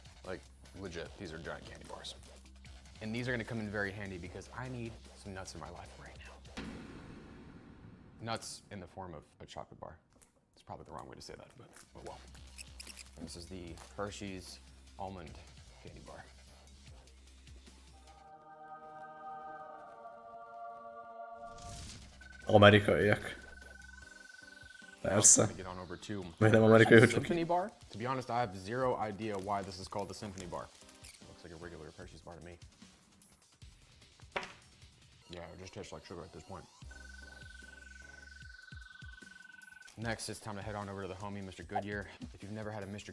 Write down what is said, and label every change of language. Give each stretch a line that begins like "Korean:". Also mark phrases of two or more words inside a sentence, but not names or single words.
English: Like, legit, these are giant candy bars. And these are gonna come in very handy because I need some nuts in my life right now. Nuts in the form of a chocolate bar. It's probably the wrong way to say that, but oh well. And this is the Hershey's Almond Candy Bar.
Hungarian: Amerikaiak. Persze.
English: Get on over to
Hungarian: Miért nem amerikai, hogy
English: Symphony Bar. To be honest, I have zero idea why this is called the Symphony Bar. Looks like a regular Hershey's bar to me. Yeah, it just tastes like sugar at this point. Next, it's time to head on over to the homie, Mr. Goodyear. If you've never had a Mr.